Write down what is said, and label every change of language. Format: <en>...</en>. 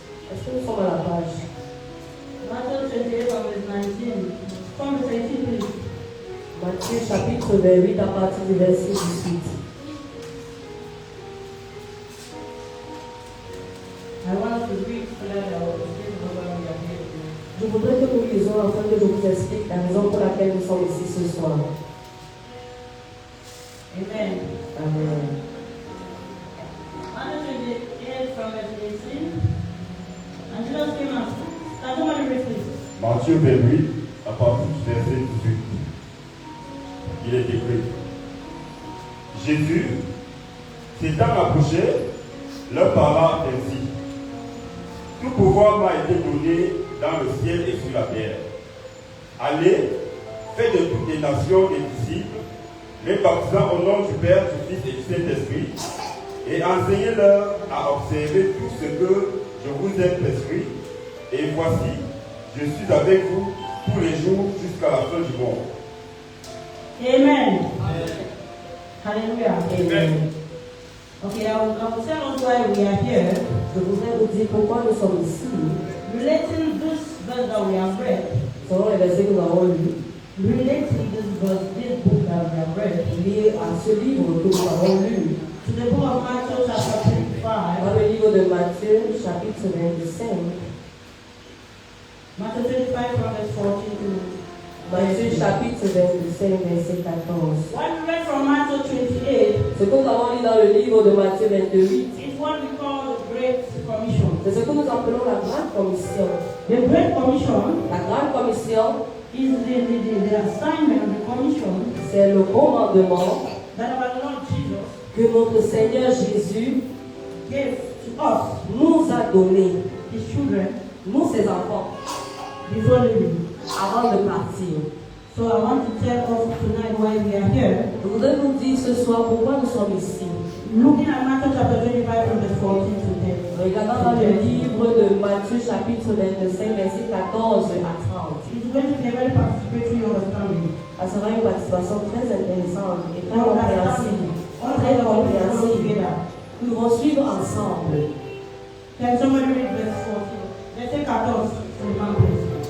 <fr>Est-ce que nous sommes à la page?</fr> <en>Matthew 28 from verse 19. From verse 18, please.</en> <fr>Matthieu chapitre 28 à partir du verset 18.</fr> <en>I want to read so that I will explain why we are here today.</en> <fr>Je voudrais que nous lisions afin que je vous explique la raison pour laquelle nous sommes ici ce soir. Amen. Amen.</fr> <en>Matthew 28 from verse 18. And Jesus came out. Can somebody read please?</en> <fr>Matthieu 28, à partir du verset 18. Il est écrit. Jésus, s'étant approché, leur parla ainsi. Tout pouvoir m'a été donné dans le ciel et sur la terre. Allez, faites de toutes les nations des disciples, les baptisant au nom du Père, du Fils et du Saint-Esprit, et enseignez-leur à observer tout ce que je vous ai prescrit. Et voici, je suis avec vous tous les jours jusqu'à la fin du monde. Amen. Hallelujah. Amen.</fr> <en>Okay, I will tell us why we are here.</en> <fr>Je voudrais vous dire pourquoi nous sommes ici.</fr> <en>Relating this verse that we have read,</en> <fr>Selon les versets que nous avons lus,</fr> <en>relating this verse, this book that we have read,</en> <fr>liés à ce livre que nous avons lu,</fr> <en>to the book of Matthew chapter 25.</en> <fr>dans le livre de Matthieu, chapitre 25,</fr> <en>Matthew 25 from verse 14 to</en> <fr>Matthieu, chapitre 25, verset 14.</fr> <en>what we read from Matthew 28</en> <fr>Ce que nous avons lu dans le livre de Matthieu 28,</fr> <en>is what we call the Great Commission.</en> <fr>c'est ce que nous appelons la Grande Commission.</fr> <en>The Great Commission</en> <fr>La Grande Commission,</fr> <en>is the assignment of the commission</en> <fr>c'est le commandement</fr> <en>that our Lord Jesus</en> <fr>que notre Seigneur Jésus</fr> <en>gave to us,</en> <fr>nous a donné,</fr> <en>his children,</en> <fr>nous ses enfants,</fr> <en>before leaving.</en> <fr>avant de partir.</fr> <en>So I want to tell us tonight why we are here.</en> <fr>Je voudrais vous dire ce soir pourquoi nous sommes ici.</fr> <en>Looking at Matthew chapter 25 from verse 14 to 10.</en> <fr>Regardons dans le livre de Matthieu chapitre 25, verset 14 à 30.</fr> <en>It's going to be a very participatory understanding.</en> <fr>Ça sera une participation très intéressante et très</fr> <en>All</en> <fr>compréhensible. Très compréhensible. Nous allons suivre ensemble.</fr> <en>Can somebody read verse 14? Let's take 14 from the man, please.</en>